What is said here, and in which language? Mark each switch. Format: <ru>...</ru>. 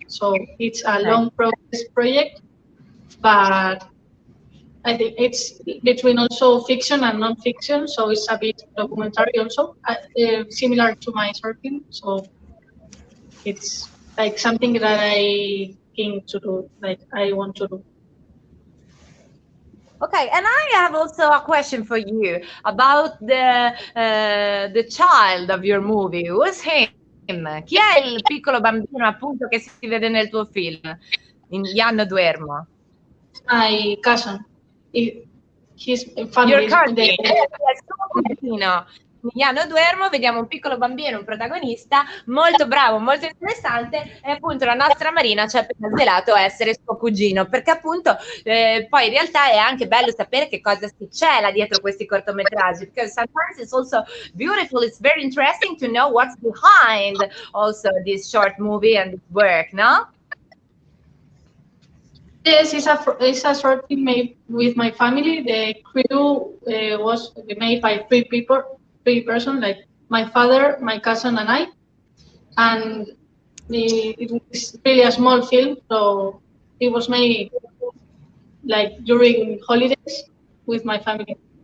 <en>So it's a long process project, but I think it's between also fiction and non-fiction, so it's a bit documentary also, similar to my short film. So it's like something that I think to do, like I want to do. Okay, and I have also a question for you about the child of your movie. Who's him?</en> <it>Chi è il piccolo bambino appunto che si vede nel tuo film, in Ya no duermo?</it> <en>My cousin. His family. Your cousin.</en> <it>È il suo cugino. In Ya no duermo vediamo un piccolo bambino, un protagonista molto bravo, molto interessante, e appunto la nostra Marina ci ha appena svelato essere suo cugino, perché appunto poi in realtà è anche bello sapere che cosa si cela dietro questi cortometraggi,</it> <en>because sometimes it's also beautiful, it's very interesting to know what's behind also this short movie and this work, no? Yes, it's a short film made with my family. The crew was made by 3 persons, like my father, my cousin, and I. And it was really a small film, so it was made like during holidays with my family.</en>